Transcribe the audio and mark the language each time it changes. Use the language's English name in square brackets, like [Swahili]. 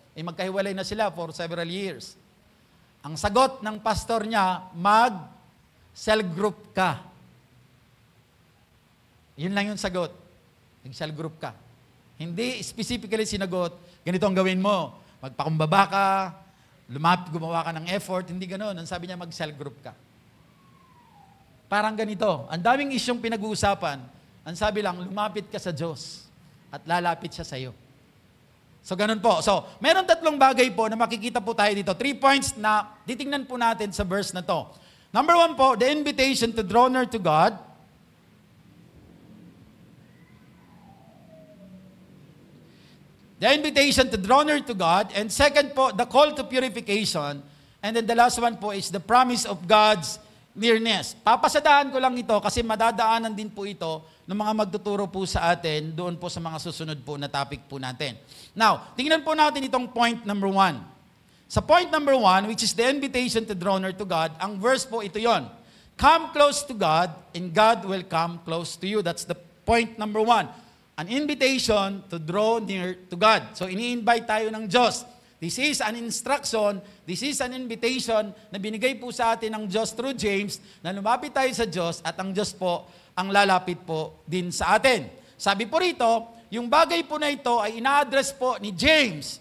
[Filipino] Magkahiwalay na sila [English] for several years. [Filipino] Ang sagot ng pastor niya, mag-cell group ka. Yun lang yung sagot. Mag-cell group ka. Hindi specifically sinagot, ganito ang gawin mo. Magpakumbaba ka, gumawa ka ng effort, hindi ganoon. Ang sabi niya, mag-cell group ka. Parang ganito. Ang daming isyong pinag-uusapan. Ang sabi lang, lumapit ka sa Diyos at lalapit siya sa iyo. So, ganun po. So, meron tatlong bagay po na makikita po tayo dito. 3 points na titingnan po natin sa verse na to. [English] Number 1 po, the invitation to draw near to God. The invitation to draw near to God. And second po, the call to purification. And then the last one po is the promise of God's nearness. [Filipino] Papasadaan ko lang ito kasi madadaanan din po ito ng mga magtuturo po sa atin doon po sa mga susunod po na topic po natin. Now, tingnan po natin itong point number 1. Sa point number 1, [English] which is the invitation to draw near to God, [Filipino] ang verse po ito yon. [English] Come close to God and God will come close to you. That's the point number 1. An invitation to draw near to God. [Filipino] So, ini-invite tayo ng Diyos. [English] This is an instruction, this is an invitation [Filipino] na binigay po sa atin ng Diyos through James na lumapit tayo sa Diyos at ang Diyos po ang lalapit po din sa atin. Sabi po rito, yung bagay po na ito ay ina-address po ni James.